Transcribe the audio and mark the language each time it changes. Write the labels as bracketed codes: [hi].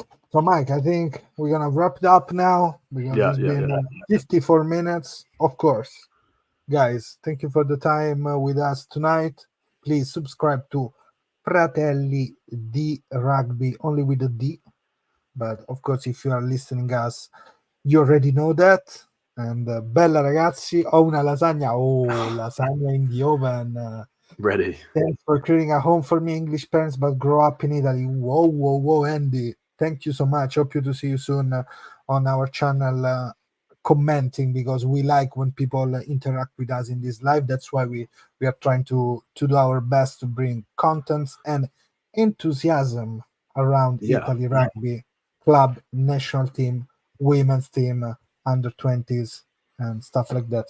[en] So, Mike, I think we're going to wrap it up now, because it's been 54 minutes. Of course, guys, thank you for the time with us tonight. Please subscribe to Fratelli di Rugby, only with a D. But, of course, if you are listening us, you already know that. [it] And bella ragazzi, ho una lasagna. [en] Oh, lasagna in the oven. Ready. Thanks for creating a home for me, English parents, but grow up in Italy. Whoa, Andy. Thank you so much. Hope to see you soon on our channel commenting, because we like when people interact with us in this live. That's why we are trying to do our best to bring contents and enthusiasm around Italy rugby club, national team, women's team, under 20s and stuff like that.